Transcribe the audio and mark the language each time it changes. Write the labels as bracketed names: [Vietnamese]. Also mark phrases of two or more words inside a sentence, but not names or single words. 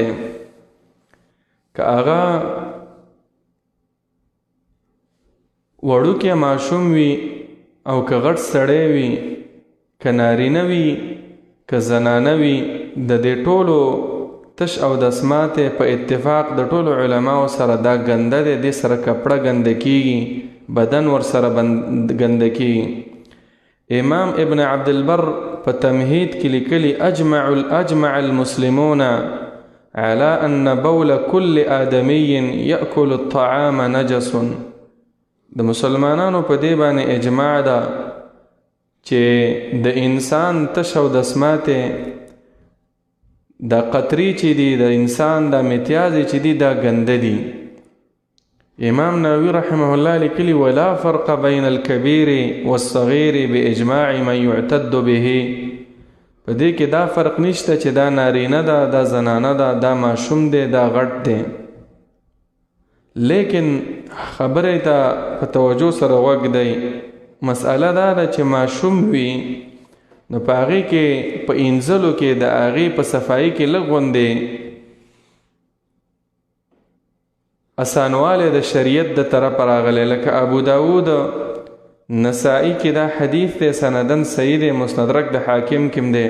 [Pashto] که هغه وړوکی ماشوم وي او که غټ سړی وي، که نارینه وي که زنانه وي، د دې ټولو تش او دسماتې په اتفاق د ټولو علماو سره دا ګنده دی. دې سره کپړه ګنده کېږي، بدن ورسره ګنده کېږي. امام ابن عبدالبر په تمهید کې لیکلي [Arabic] اجمع المسلمون على ان بول كل آدمي يأكل الطعام نجس. [Pashto] د مسلمانانو په دې باندې اجماع ده چې د انسان تش او دسماتې، دا قطري چې دي د انسان، دا متیازې چې دي دا ګنده دي. امام نووي [Arabic] رحمه الله [Pashto] لیکلي [Arabic] ولا فرق بین الكبير والصغير باجماع من يعتد به. [Pashto] په دې کې دا فرق نشته چې دا نارینه ده، دا زنانه ده، دا ماشوم دی، دا غټ دی. لیکن خبرې ته په توجه سره غوږ دی. مسئله دا ده چې ماشوم وي نو په هغې کې په انځلو کې د هغې په صفایي کې لږ غوندې اسانوالی د شریعت د طرفه راغلی، لکه ابو داود نسائی کې دا حدیث دی، سندن صحیح دی، مستدرک د حاکم کې دی.